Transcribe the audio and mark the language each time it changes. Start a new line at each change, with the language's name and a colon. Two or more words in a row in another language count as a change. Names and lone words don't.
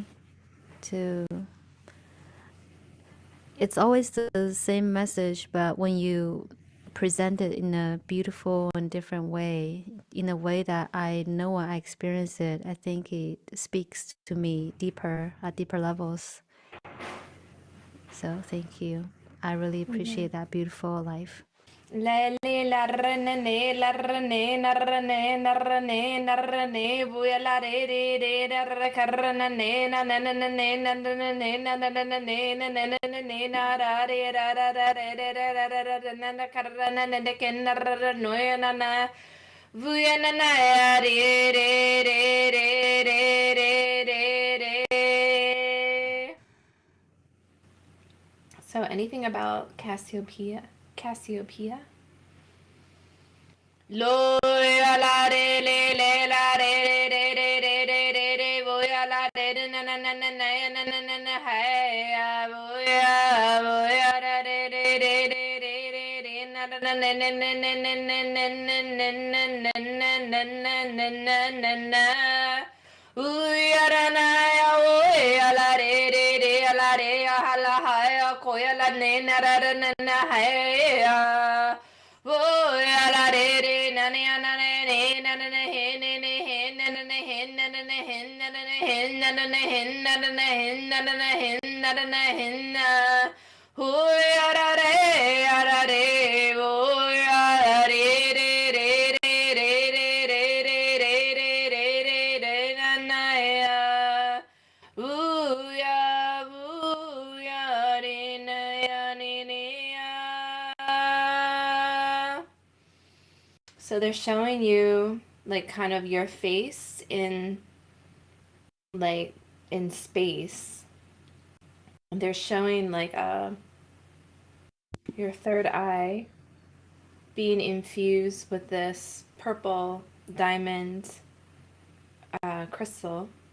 English: To It's always the same message, but when you present it in a beautiful and different way, in a way that I know I experience it, I think it speaks to me deeper at deeper levels. So thank you. I really appreciate that beautiful life. Lele la rene la rene na rene na rene na rene vuya la re na re karna ne na na na na ne na na na ne na na na na ne na na na na ne na ra re ra ra ra re re ra ra ra ra na na karna na ne ken na ra ra no na na vuya na na ya re re re re re re re re. So anything about Cassiopeia? Cassiopeia? Lo la re le la re re re re re re re voy a la re na na na na na na na na na hey voy a la re re re re re re re na na na na na na na na na na na na na na na na na uy ara na ya voy a la re re re a la re a la hay a koy a la ne na ra na na hey Voy a la re re na na na na ne na na na he ne ne he na na na he na na na he na na na he na na na he na na na he na na na he na na na he na Hoy a la re voy a la re re re re re re re re re re re re re na na ya Booyah, re na ya ne ne ya. So they're showing you like kind of your face in like in space. They're showing like your third eye being infused with this purple diamond crystal.